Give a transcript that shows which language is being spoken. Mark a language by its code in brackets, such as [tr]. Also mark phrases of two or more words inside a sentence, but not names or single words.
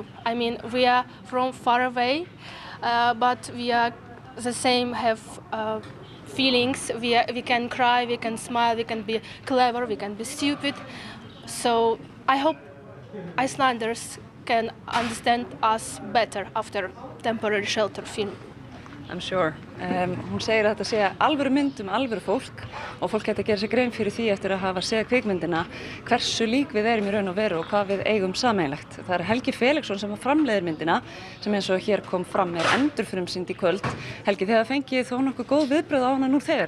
[en] I mean, we are from far away, but we are the same, have feelings. We can cry, we can smile, we can be clever, we can be stupid. So I hope Icelanders can understand us better after Temporary Shelter film. I'm sure. [is] Hún segir að þetta sé alvöru mynd alvöru fólk og fólk geta að gera sér grein fyrir því eftir að hafa séð kvikmyndina hversu lík við erum í raun og veru og hvað við eigum sameiginlegt. Það er Helgi Felixson sem framleiðir myndina sem eins og hér kom fram endurfrumsýnd í kvöld. Helgi, þið hafa fengið þó nokkuð góð viðbrögð á hana nú þegar?